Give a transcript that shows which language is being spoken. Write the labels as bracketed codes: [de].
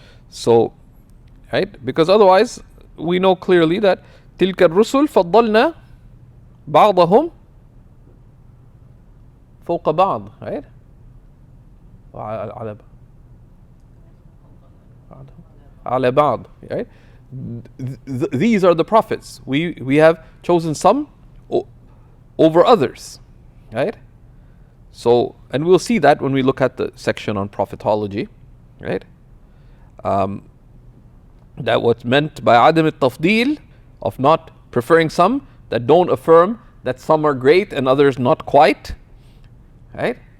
[en] So, right? Because otherwise, we know clearly that [ar] تلك الرسل فضلنا بعضهم فوق بعض, [en] right? [ar] على بعض, [en] right? These are the prophets. We have chosen some over others, right? So, and we'll see that when we look at the section on prophetology, right? That what's meant by Adam al-Tafdeel, of not preferring some, that don't affirm that some are great and others not quite, right?